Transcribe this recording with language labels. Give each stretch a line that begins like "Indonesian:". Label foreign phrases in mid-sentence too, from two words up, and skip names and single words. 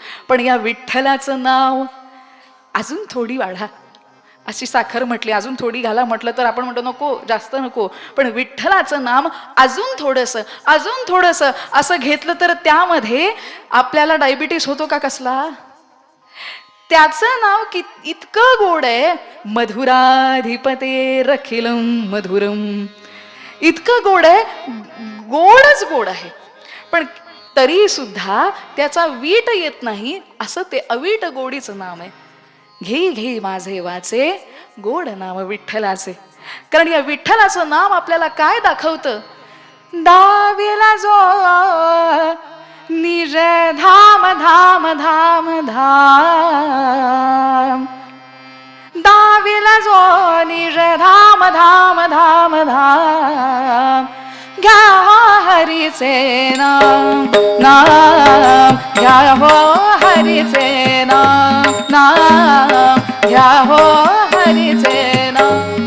Marathi: पण या विठ्ठलाचं नाव अजून थोडी वाढा, अशी साखर म्हटली, अजून थोडी घाला म्हटलं तर आपण म्हणतो नको, जास्त नको. पण विठ्ठलाचं नाम अजून थोडंसं, अजून थोडंसं असं घेतलं तर त्यामध्ये आपल्याला डायबिटीस होतो का कसला? त्याचं नाव इतकं गोड आहे.
Sanskrit: मधुराधिपते रखिलम मधुरम,
Marathi: इतकं गोड आहे, गोडच गोड आहे. पण तरी सुद्धा त्याचा वीट येत नाही, असं ते अवीट गोडीचं नाम आहे. घेई घेई माझे वाचे गोड नाम विठ्ठलाचे. कारण या विठ्ठलाचं नाम आपल्याला काय दाखवतं? दावेला जो निज धाम धाम धाम धाम, दावेला जो निज धाम धाम धाम धाम, घ्या हरीचे नाम नाम, घ्या हो हरीचे नाम नाम, घ्या हो हरीचे नाम.